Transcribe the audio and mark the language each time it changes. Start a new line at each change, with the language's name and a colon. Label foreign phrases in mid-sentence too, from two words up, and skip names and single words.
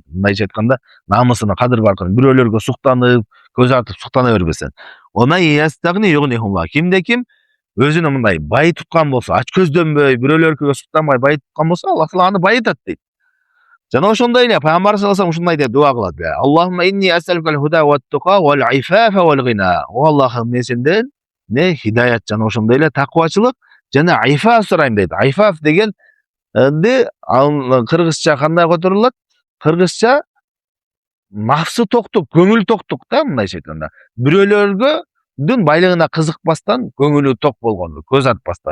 Kyrgyz: Мындайча айтканда, намысына, кадыр баркын бирөөлөргө суктанып, көз артып суктана бербесен. Кимде ким өзүнү мындай бай туткан болсо, ач көздөнбөй, бирөөлөргө суктанбай бай туткан болсо, Аллах Таала аны байытат дейт. Жана ошондой эле Пайгамбар
Arabic: صلى الله عليه وسلم
Kyrgyz: ушундай деп дуа кылат:
Arabic: "اللهم إني أسألك الهدى والتقى والعفاف والغنى."
Kyrgyz: О Аллахым, мен сенден хидаят жана ошондой эле такыбачылык жана айфаф сурайм дейт. Айфаф деген кыргызча кандай которулат? Кыргызча нафсы токтук, көңүл токтук да, мындайча айтканда. Бирөөлөргө байлыгына кызыкпастан, көңүлү ток болгону, көз артпастан.